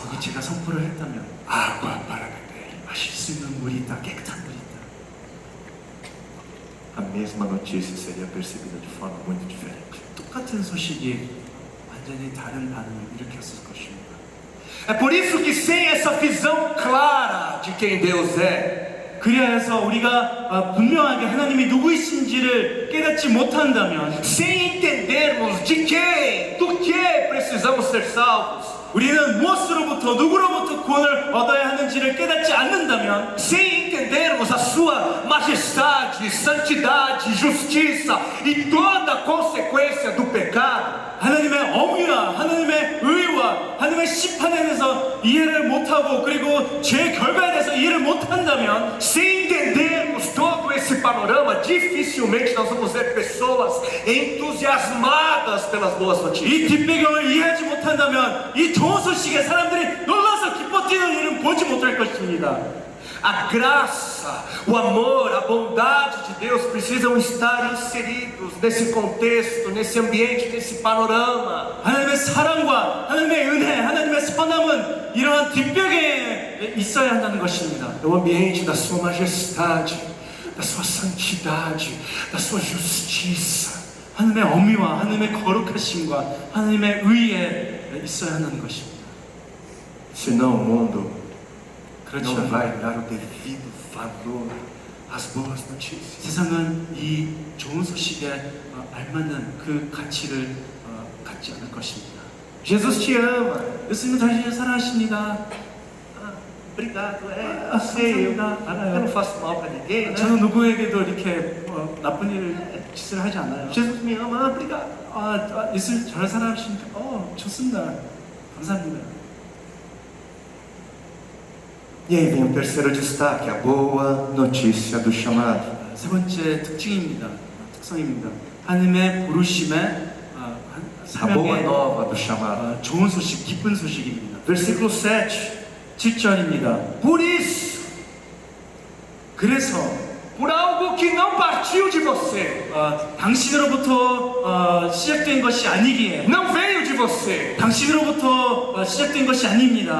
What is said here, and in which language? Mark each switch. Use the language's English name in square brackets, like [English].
[Korean] 거기 제가 선포를 했다면 [Portuguese] água para beber, [Korean] 마실 수 있는 물이 있다, 깨끗한 물이 있다. [Portuguese] a mesma notícia seria percebida de forma muito diferente. [Korean] 똑같은 소식이 완전히 다른 반응을 일으켰을 것입니다. [Portuguese] É por isso que sem essa visão clara de quem Deus é, [Korean] 그리하여서 우리가 분명하게 하나님이 누구이신지를 깨닫지 못한다면, [Portuguese] sem entendermos do que precisamos ser salvos, [Korean] 우리는 무엇으로부터 누구로부터 구원을 얻어야 하는지를 깨닫지 않는다면, [Portuguese] sem entendermos a sua majestade, santidade, justiça e toda a consequência do pecado, [Korean] 하나님의 엄위와 하나님의 의와 하나님의 심판에 대해서 이해를 못하고 그리고 죄의 결과에 대해서 이해를 못한다면, [Portuguese] sem entendermos todo esse panorama, dificilmente nós vamos ver pessoas entusiasmadas pelas boas notícias. [Korean] 이 뒷배경을 이해하지 못한다면 이 좋은 소식에 사람들이 놀라서 기뻐 뛰는 일은 보지 못할 것입니다. [Portuguese] A graça, o amor, a bondade de Deus precisam estar inseridos nesse contexto, nesse ambiente, nesse panorama. [Korean] 하나님의 사랑과 하나님의 은혜, 하나님의 선함은 이러한 뒷벽에 있어야 한다는 것입니다. [Portuguese] É o ambiente da sua majestade, da sua santidade, da sua justiça. [Korean] 하나님의 엄위와 하나님의 거룩하심과 하나님의 의에 있어야 한다는 것입니다. [Portuguese] Senão o mundo [Korean] 그렇지 [Portuguese] não [Korean] 않으면 [Portuguese] vai dar o devido valor às boas notícias. [Korean] 세상은 이 좋은 소식에 알맞는 그 가치를 갖지 않을 것입니다. [Portuguese] Jesus te ama. [Korean] 예수님은 당신을 사랑하십니다. [Portuguese] Obrigado, eu sei, eu [Korean] 알아요. [Portuguese] não faço mal para ninguém, né? [Korean] 저는 누구에게도 이렇게 나쁜 짓을 하지 않아요. [Portuguese] Jesus me ama, obrigado. [Korean] 예수 저를 사랑하시니까 좋습니다. 감사합니다. [Portuguese] E aí vem o terceiro destaque, a boa notícia do chamado. [Korean] 세 번째 특징입니다. 특성입니다. 하나님의 부르심의 [Portuguese] A boa [Korean] 사명의 [Portuguese] nova do chamado. [Korean] 좋은 소식, 기쁜 소식입니다. [Portuguese] Versículo 7. [Korean] 7절입니다. [Portuguese] Por isso, [Korean] 그래서 [Portuguese] por algo que não partiu de você, [Korean] 당신으로부터 시작된 것이 아니기에 [Portuguese] não veio de você, [Korean] 당신으로부터 시작된 것이 아닙니다.